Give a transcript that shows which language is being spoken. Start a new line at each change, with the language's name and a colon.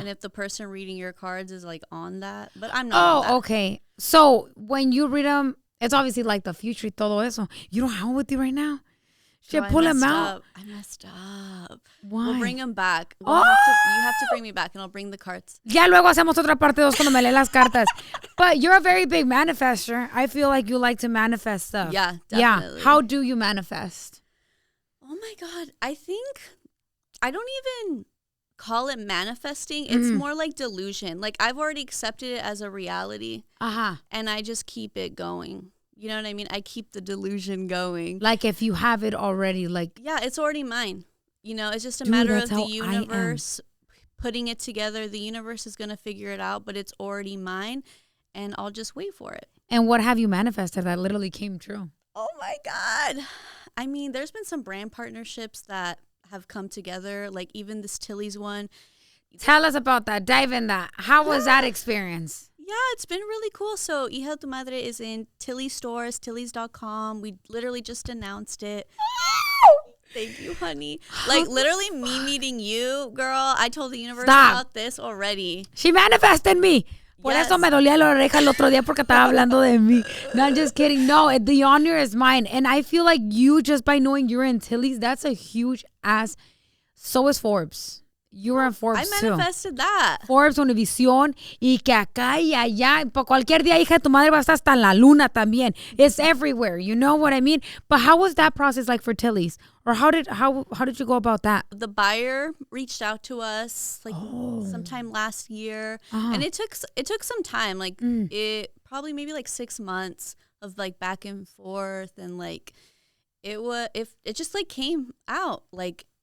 English: And if the person reading your cards is, like, on that. But I'm not on that. Okay. So when you read them, it's obviously like the future
Spanish: y todo eso.
English: You don't have them with you right now? Shit, pull them out. I messed up. Why? We'll bring them back. You have to bring me back and I'll bring the cards.
Spanish: Ya luego hacemos otra parte 2 cuando me lee las cartas.
English: But you're a very big manifester. I feel like you like to manifest stuff. Yeah, definitely. Yeah. How do you manifest? Oh my God. I think I don't even call it manifesting. It's more like delusion. Like I've already accepted it as a reality. Uh-huh. And I just keep it going. You know what I mean? I keep the delusion going. Like if you have it already, like. Yeah, it's already mine. It's just a matter of the universe putting it together. The universe is going to figure it out, but it's already mine. And I'll just wait for it. And what have you manifested that literally came true? Oh my God. I mean, there's been some brand partnerships that have come together. Like even this Tilly's one. Tell us about that. Dive in that. How was that experience? Yeah, it's been really cool. So Hija, Madre is in Tilly's stores, tillys.com. We literally just announced it. Thank you, honey. Like literally me meeting you, girl. I told the universe about this already. She manifested me.
Spanish: Por eso me dolía la oreja el otro día porque estaba hablando de mí.
English: No, I'm just kidding. No, the honor is mine. And I feel like you, just by knowing you're in Tilly's, that's a huge ass. So is Forbes. You were in Forbes I manifested that.
Spanish: Forbes, Univision, y que acá y allá. Por cualquier día, hija de tu madre, va a estar hasta en la luna también.
English: It's everywhere. You know what I mean? But how was that process like for Tilly's? Or how did you go about that? The buyer reached out to us like sometime last year, and it took some time. Like it probably maybe like 6 months of like back and forth, and like it just like came out like.